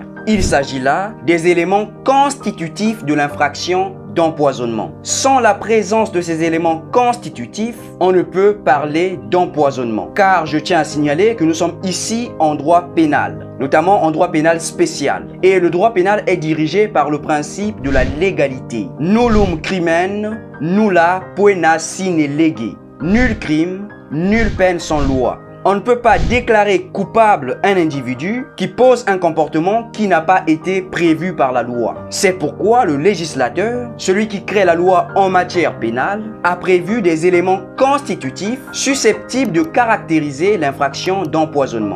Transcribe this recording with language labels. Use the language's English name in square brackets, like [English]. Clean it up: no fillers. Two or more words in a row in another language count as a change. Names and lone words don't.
[French] Il s'agit là des éléments constitutifs de l'infraction d'empoisonnement. Sans la présence de ces éléments constitutifs, on ne peut parler d'empoisonnement. Car je tiens à signaler que nous sommes ici en droit pénal, notamment en droit pénal spécial. Et le droit pénal est dirigé par le principe de la légalité. [Latin] Nullum crimen, nulla poena sine lege. [French] Nul crime, nulle peine sans loi. On ne peut pas déclarer coupable un individu qui pose un comportement qui n'a pas été prévu par la loi. C'est pourquoi le législateur, celui qui crée la loi en matière pénale, a prévu des éléments constitutifs susceptibles de caractériser l'infraction d'empoisonnement.